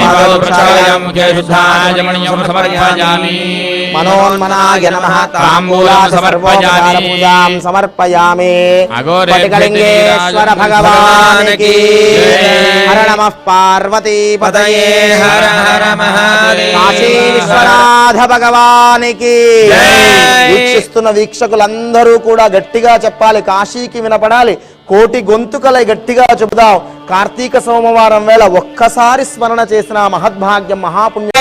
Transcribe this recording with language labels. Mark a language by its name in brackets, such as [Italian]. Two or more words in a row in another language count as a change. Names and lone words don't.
[Sanskrit] प्रक्षालयामि मुखे शुद्धाय मणिं समर्पयामि मनोन्मनाय नमः ताम्बूलं समर्पयामि पूजां समर्पयामि अघोरे स्फटिकलिङ्गेश्वर भगवान् की हर नमः पार्वती पतये हर हर महादेव [Telugu] కాశీ విశ్వనాథ భగవానికి వీక్షిస్తున్న వీక్షకులందరూ కూడా గట్టిగా చెప్పాలి, కాశీకి వినపడాలి, కోటి గొంతుకలై గట్టిగా చెబుదాం. కార్తీక సోమవారం వేళ ఒక్కసారి స్మరణ చేసిన మహద్భాగ్యం మహాపుణ్యం.